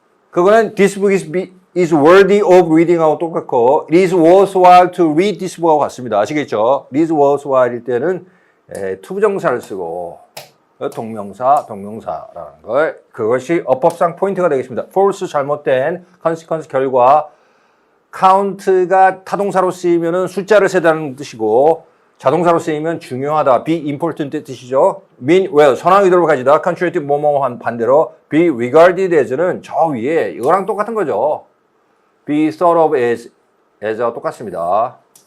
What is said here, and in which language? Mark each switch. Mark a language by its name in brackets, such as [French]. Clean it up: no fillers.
[Korean] 그거는 [English] this book is worthy of reading [Korean] 하고 똑같고 [English] it is worthwhile to read this book [Korean] 하고 같습니다. 아시겠죠? it is worthwhile일 때는 투부정사를 쓰고 동명사라는 걸 그것이 어법상 포인트가 되겠습니다. false 잘못된 consequence 결과 count가 타동사로 쓰이면은 숫자를 세다는 뜻이고 자동사로 쓰이면 중요하다 be important 뜻이죠. mean well 선한 의도를 가지다 contrary to 뭐뭐한 반대로 be regarded as는 저 위에 이거랑 똑같은 거죠. [English] be thought of as [Korean] 와 똑같습니다.